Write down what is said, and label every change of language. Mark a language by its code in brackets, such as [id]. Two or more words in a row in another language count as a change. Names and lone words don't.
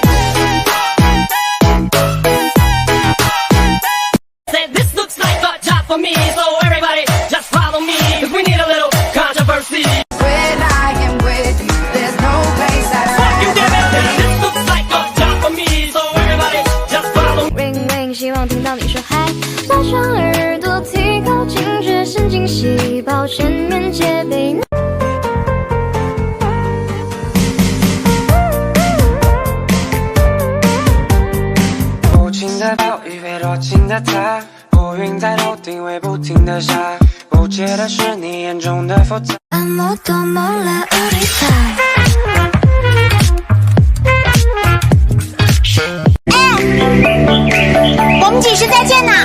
[en] Said this looks like a job for me, so everybody just follow me, 'cause we need a little controversy. When I am with you, there's no place I'd rather be. This looks like a job for me, so everybody just follow me. Ring ring， [zh] 希望听到你说嗨，拉长耳朵，提高警觉，神经细胞全面戒备。无情的暴雨飞多情的他，乌云在头顶会不停的下，不解的是你眼中的复杂。 [ko] 아무도 몰라 우리 사이。 [zh] 我们几时再见呢？